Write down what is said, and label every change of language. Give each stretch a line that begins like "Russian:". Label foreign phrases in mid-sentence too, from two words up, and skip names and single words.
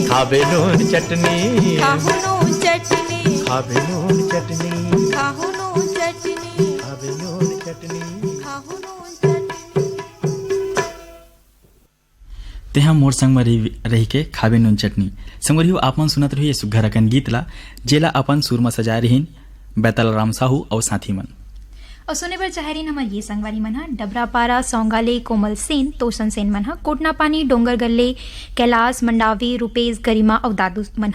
Chhattisgarhi: खावे नून चटनी। खाहू नून चटनी। खावे नून चटनी। खाहू नून चटनी। खावे नून चटनी। खाहू नून चटनी। तेहा मोर संग में रही के खावे नून चटनी संगरियो आपन सुनत रही सुघर अकन गीत ला जेला अपन सुर में सजाए रहीन बैतल राम साहू और साथी मन। और सुने बर चाहरीन हमर ये संगवारी मन ह डबरापारा सौंगाले कोमल सेन तोसन सेन मन ह कोटना पानी डोंगर गल्ले कैलाश मंडावी रुपेश गरिमा और दादू मन